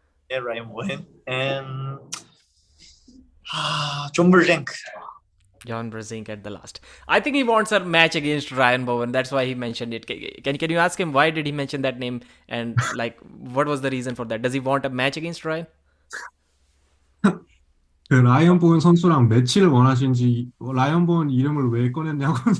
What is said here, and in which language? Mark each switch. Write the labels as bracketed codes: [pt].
[ko] 네, 라이언 보엔, and 존 불쟁크. [en] John Brasink at the last. I think he wants a match against Ryan Bowen. That's why he mentioned it. Can you ask him why did he mention that name and like what was the reason for that? Does he want a match against Ryan? [ko] 그 라이언 보은 선수랑 매치를 원하시는지 라이언 보은 이름을 왜 꺼냈냐고.